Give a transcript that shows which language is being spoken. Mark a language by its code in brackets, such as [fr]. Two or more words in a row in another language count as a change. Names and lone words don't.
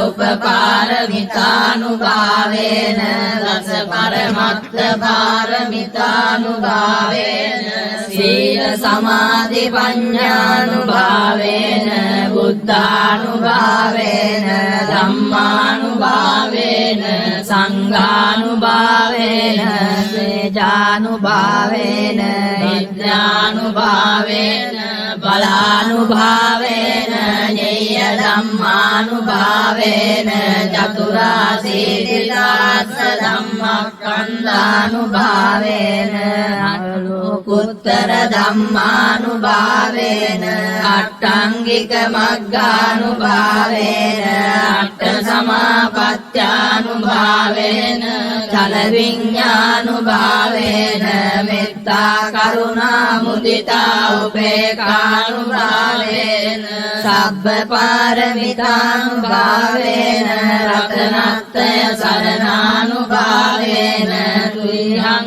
[pi] උපපාරමිතානුභාවේන දස පරමත්ත පාරමිතානුභාවේන සීල සමාධි පඤ්ඤානුභාවේන බුද්ධානුභාවේන ධම්මානුභාවේන සංඝානුභාවේන සේජානුභාවේන විද්‍යානුභාවේන බලානුභාවේන ඤේය ධම්මානුභාවේන චතුරාසීති සාස්ස ධම්මස්කන්ධානුභාවේන අලෝකුත්තර ධම්මානුභාවේන අට්ඨංගික මග්ගානුභාවේන අට්ඨ සමාපත්ත්‍යානුභාවේන චල විඤ්ඤානුභාවේන මෙත්තා කරුණා මුදිතා උපේක්ඛානුභාවේන සබ්බ පාරමිතානුභාවේන රතනත්‍රය සරණානුභාවේන තුයං